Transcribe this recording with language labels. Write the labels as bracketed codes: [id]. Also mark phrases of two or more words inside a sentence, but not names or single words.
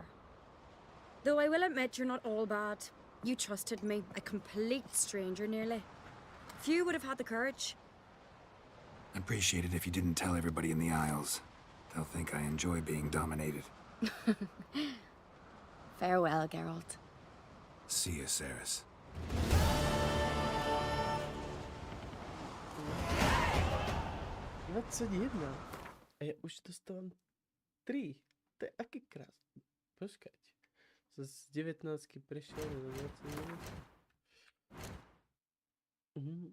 [en] Though I will admit you're not all bad. You trusted me, a complete stranger nearly. Few would have had the courage. I'd appreciate it if you didn't tell everybody in the Isles. They'll think I enjoy being dominated. Farewell, Geralt. See you, Cerys. [sk] 21. A ja už dostávam 3. To je aký krásny. Počkajte. Z 19 prešiel na 21.